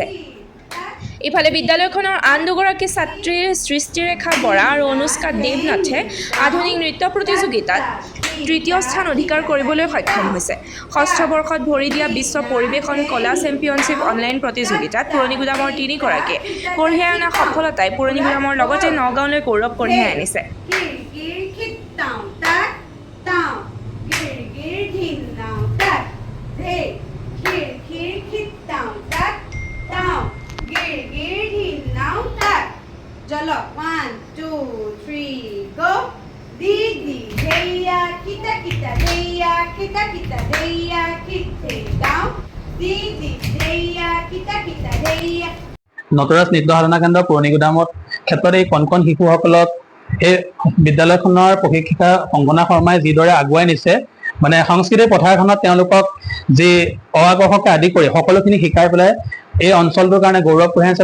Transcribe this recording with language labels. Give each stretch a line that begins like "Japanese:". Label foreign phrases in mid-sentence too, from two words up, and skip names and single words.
Assamese: ইফালে বিদ্যালয়খনৰ আন দুগৰাকী ছাত্ৰীৰ সৃষ্টিৰেখা বৰা আৰু অনুষ্কা দেৱনাথে আধুনিক নৃত্য প্ৰতিযোগিতাত তৃতীয় স্থান অধিকাৰ কৰিবলৈ সক্ষম হৈছে। ষষ্ঠ বৰ্ষত ভৰি দিয়া বিশ্ব পৰিৱেশন কলা চেম্পিয়নশ্বিপ অনলাইন প্ৰতিযোগিতাত পুৰণিগুদামৰ 3গৰাকীয়ে কঢ়িয়াই অনা সফলতাই পুৰণিগুদামৰ লগতে নগাঁৱলৈ গৌৰৱ কঢ়িয়াই আনিছে। Jolok 1 2 3 go Didi deya kita deya kita deya kitte down Didi deya kita deya নটৰাজ নৃত্য সাধনা কেন্দ্ৰ পুৰণিগুদামত ক্ষেত্ৰত এই কণ শিশুসকলক এই বিদ্যালয়খনৰ প্ৰশিক্ষিকা কংকনা শৰ্মাই যিদৰে আগুৱাই নিছে, মানে সাংস্কৃতিক পথাৰখনত তেওঁলোকক যি অআকৰ্ষকে আদি কৰি সকলোখিনি শিকাই পেলাই এই অঞ্চলটোৰ কাৰণে গৌৰৱ কঢ়িয়াইছে।